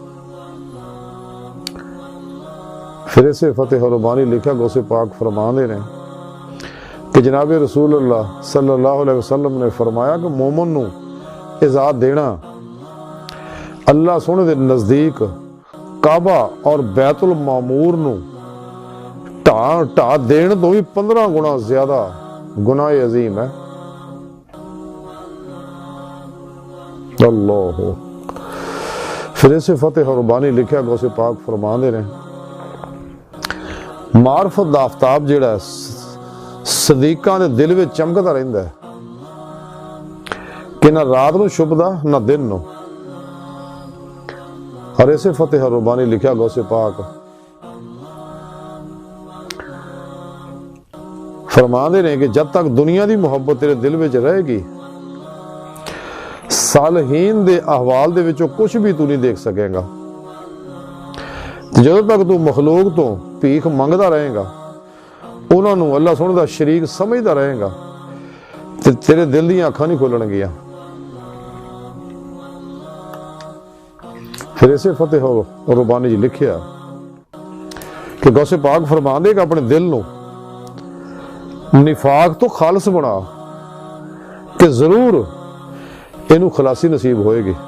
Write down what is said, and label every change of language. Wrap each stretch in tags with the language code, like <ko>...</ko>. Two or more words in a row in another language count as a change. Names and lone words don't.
<pa>پھر اسے فتح ربانی لکھا غوث پاک فرماندے نے کہ جناب رسول اللہ</pa> <ar>صلی اللہ علیہ وسلم</ar> <pa>نے فرمایا کہ مومن نو اعزاز دینا اللہ سونے دے نزدیک کعبہ اور بیت المعمور نو ٹا دین تو بھی 15 گنا زیادہ گناہ عظیم ہے۔ اللہ پھر اسے فتح ربانی لکھا غوث پاک فرماندے نے معرفت دا آفتاب جیڑا ہے صدیقاں دے دل وچ چمکدا رہندا ہے کہ نہ رات نو چھپدا نہ دن نو۔ اور اسے فتح ربانی لکھا غوث پاک فرماندے نے کہ جب تک دنیا دی محبت تیرے دل وچ رہے گی صالحین دے احوال دے وچوں کچھ بھی تو نہیں دیکھ سکے گا۔ جدوں تک تو مخلوق تو بھیک منگدا رہے گا انہاں نوں اللہ سونے دا شریک سمجھدا رہے گا تے تیرے دل دیاں اکھاں نہیں کھلن گیاں۔ پھر اسے فتح ربانی جی لکھیا کہ غوث پاک فرماندے کہ اپنے دل نو نفاق تو خالص بنا کہ ضرور اینو خلاصی نصیب ہوئے گی۔</pa>